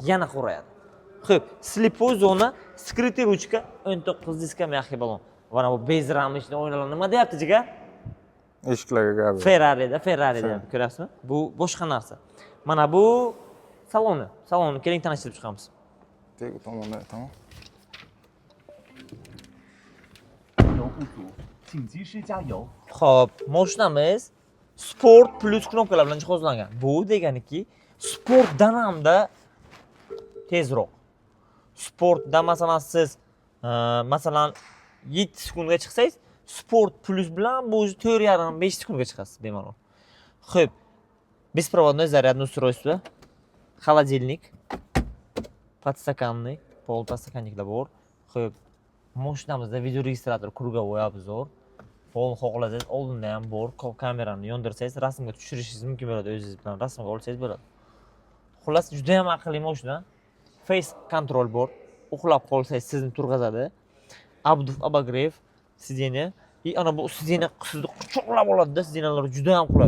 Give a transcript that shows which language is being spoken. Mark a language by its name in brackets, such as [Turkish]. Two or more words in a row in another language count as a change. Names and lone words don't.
[Uzbek] Yana qorayadi. Xo'p, [Russian] слепая зона, скрытый ручка, [Uzbek] 19 diska [Russian] мягкий баллон. [Uzbek] Mana bu bez ramishni o'ynalar nima deyapti jigar? Eshiklarga gap yo'q. Ferrari'da ko'rasizmi? Bu boshqa narsa. Mana bu salonni keling tanishtirib chiqamiz. Tek tomonda, tamam. [Chinese] 油不足，请及时加油。 [Uzbek] Xo'p, mashinamiz Sport Plus knopkalar bilan jihozlangan. Bu deganiki, sportdan hamda tezroq. Sportda masalan siz masalan 7 sekundga chiqsangiz, Sport Plus bilan bu 4,5-5 sekundga chiqasiz bemalol. Xo'p, [Russian] беспроводной зарядное устройство, холодильник, подстаканник, [Uzbek] полподстаканникlar bor. Xo'p, mashinamizda [Russian] видео регистратор круговой обзор. [Uzbek] Pol xohlasangiz oldinda ham bor, kamerani yondirsangiz rasmga tushirishingiz mumkin bo'ladi, o'zingiz bilan rasmga olsangiz bo'ladi. Xullas juda ham aqlli mashina. [English] Face control [Uzbek] bor. Uxlab qolsangiz sizni turg'azadi. Abduf [Russian] обогрев сидения. [Uzbek] Ana bu sidyeniya sizni quchoqlab oladi-da, sidyenalar juda ham qulay.